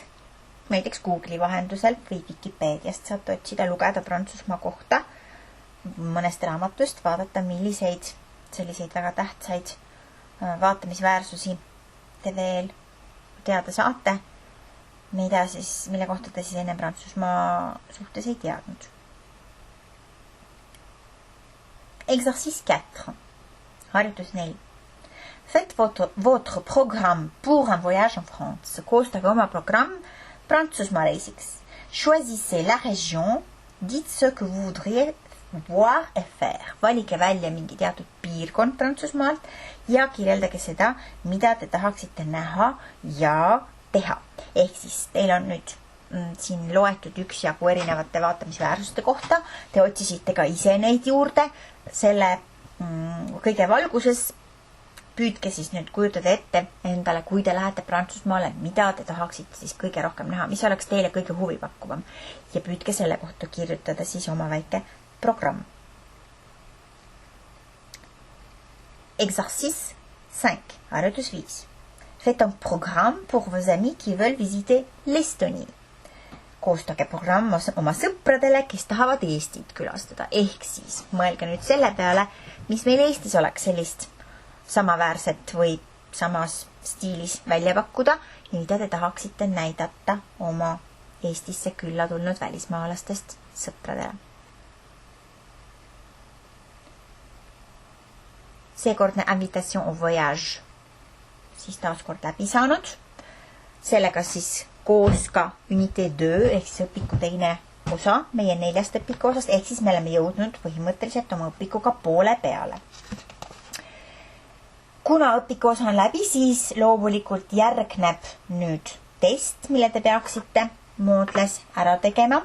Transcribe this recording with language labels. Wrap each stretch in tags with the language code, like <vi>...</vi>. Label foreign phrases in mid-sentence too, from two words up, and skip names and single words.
<et>Näiteks Google'i vahendusel või Wikipediast saate otsida, lugeda Prantsusmaa kohta mõnest raamatust, vaadata, milliseid selliseid väga tähtsaid vaatamisväärsusi te veel teada saate, mille kohta te siis enne Prantsusmaa suhtes ei teadnud.</et> <fr>Exercice 4.</fr> <et>Harjutus 4.</et> <fr>Faites votre programme pour un voyage en France.</fr> <et>Koostage oma programm Prantsusmaa reisiks.</et> <fr>Choisissez la région, dites ce que vous voudriez voir et faire.</fr> <et>Valige välja mingi teatud piirkond Prantsusmaalt ja kirjeldage seda, mida te tahaksite näha ja teha. Ehk siis teil on nüüd siin loetud üksjagu erinevate vaatamisväärsuste kohta. Te otsisite ka ise neid juurde selle kõige valguses. Püüdke siis nüüd kujutada ette endale, kui te lähete Prantsusmaale, mida te tahaksite siis kõige rohkem näha, mis oleks teile kõige huvipakkuvam. Ja püüdke selle kohta kirjutada siis oma väike programme. Exercice 5. Harjutus 5.</et> <fr>Faites un programme pour vos amis qui veulent visiter l'Estonie.</fr> <et>koostage programm oma sõpradele, kes tahavad Eestit külastada. Ehk siis mõelge nüüd selle peale, mis meil Eestis oleks sellist samaväärset või samas stiilis välja pakkuda ja mida te tahaksite näidata oma Eestisse külla tulnud välismaalastest sõpradele. Seekordne</et> <fr>invitation au voyage</fr> <et>siis taaskord läbi saanud. Sellega siis koos ka unité 2 ehk siis õpiku teine osa meie 4 õpiku osast, ehk siis me oleme jõudnud põhimõtteliselt oma õpikuga poole peale. Kuna õpiku osa on läbi, siis loomulikult järgneb nüüd test, mille te peaksite Moodles ära tegema.</et>